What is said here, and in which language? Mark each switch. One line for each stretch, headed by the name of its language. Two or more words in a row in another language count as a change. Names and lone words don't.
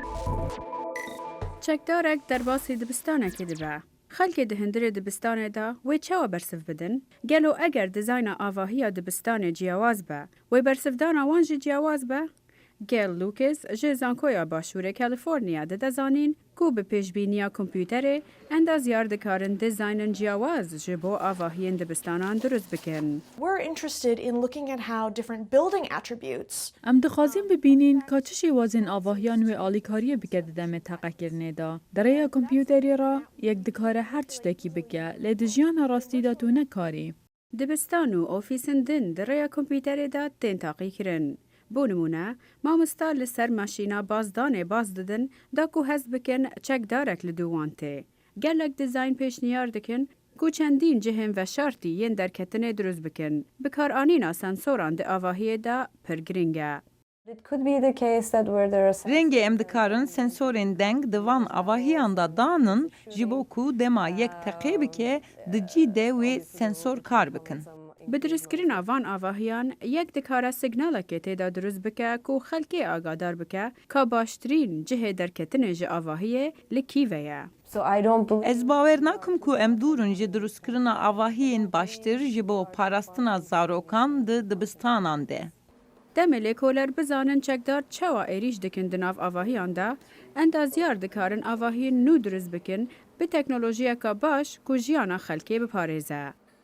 Kurdish: چەکدارێک دەرباسی دبستانێکی دەبە. خەڵکی دهێندرێ دبستانێدا وێ چاوە بەرسف بدن، گەلو ئەگەر دیزاینا ئاڤاهیە دبستانێ جیاواز بە، وێ بەرسفدانا وان جی جیاواز بە؟ گێل لوکس ji Zankoya Başûrê Kaliforniya de dezanîn ku bi pêşbîniya kompûterê endaziyar dikarin dizaynin ciyawaz ji bo avahiyên dibistanan durust bikin.
English: We're interested in looking at how different building attributes
Kurdish: Em dixwazin bibînin ka çi şêwazên avahiyan wê alîkariyê bike di demê teqekirinê da. Dereya kompûterê ra yek dikare her tiştekî bike, lê di jiyana rastî de tu nekarî. Dibistan û ofîsên din di rêya kompûterê de tên taqî kirin. Bû nimûne, mamosta li ser maşîna bazdanê baz didin da ku hez bikin çekdarek li dû wan tê. Gelek dizayn pêşniyar dikin ku çendîn cihên veşartî yên derketinê durust bikin. Bikaranîna sensoran di avahiyê de pir giring e.
English: It could be the case that where there are
Kurdish: Rengê em dikarin sensorên deng di van avahiyan da danin ji bo ku dema yek teqê bike di cî de wê sensor kar bikin. Bi dirustkirina van avahiyan yek dikare signalekê têda durust bike ku xelkê agadar bike ka baştirîn cihê derketinê ji avahiyê li kî ve ye.
English: so I don't believe
Kurdish: Ez bawer nakim ku em dûrin ji durustkirina avahiyên baştir ji bo parastina zarokan di dibistanan de. Demê lêkoler bizanin çekdar çawa êrîş dikin di nav avahiyan de, endaziyar dikarin avahiyên nû durust bikin bi teknolojiyeka baş ku jiyana xelkê biparêze.